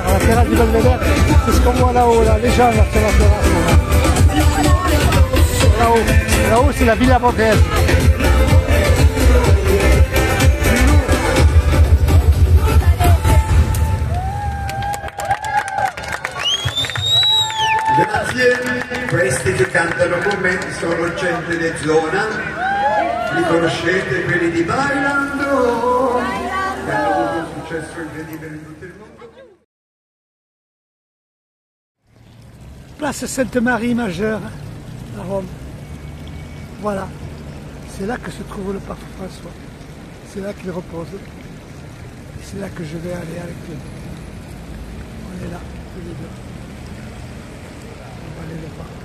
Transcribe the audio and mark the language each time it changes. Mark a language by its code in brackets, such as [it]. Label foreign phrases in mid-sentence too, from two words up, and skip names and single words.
[fr] La terrasse du Belvédère, c'est ce qu'on voit là-haut, là. Les gens là sur la terrasse. Là-haut, là-haut c'est la Villa Borghese. [it] Grazie, questi che cantano con me sono gente di zona, li conoscete quelli di Bailando, che hanno avuto un successo incredibile in tutto il mondo. [fr] Place Sainte-Marie Majeure à Rome. Voilà, c'est là que se trouve le pape François. C'est là qu'il repose. C'est là que je vais aller avec lui. On est là, tous les deux. On va aller le voir.